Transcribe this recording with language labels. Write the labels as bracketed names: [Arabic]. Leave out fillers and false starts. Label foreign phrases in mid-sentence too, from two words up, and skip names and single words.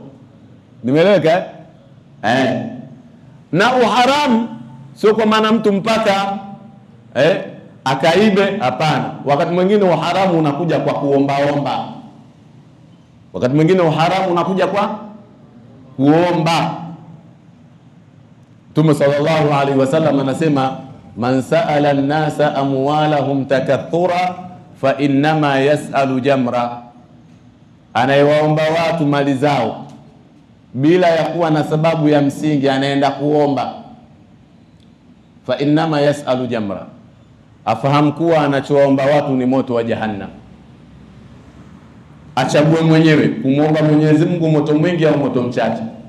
[Swahili] Nimeeleweka Na uharamu sio kwa maana mtu mpaka akaibe, hapana. Wakati mwingine uharamu unakuja kwa kuombaomba, wakati mwingine uharamu unakuja kwa kuomba. Mtume [Arabic] صلى الله عليه وسلم [Swahili] anasema, [Arabic] من سأل الناس أموالهم تكثرا فإنما يسأل جمرا, [Swahili] anayewaomba watu mali zao bila ya kuwa na sababu ya msingi, anaenda kuomba, [Arabic] فإنما يسأل جمرا, [Swahili] afahamu kuwa anachoomba watu ni moto wa Jahannam. Achague mwenyewe kumwomba Mwenyezi Mungu moto mwingi au moto mchache.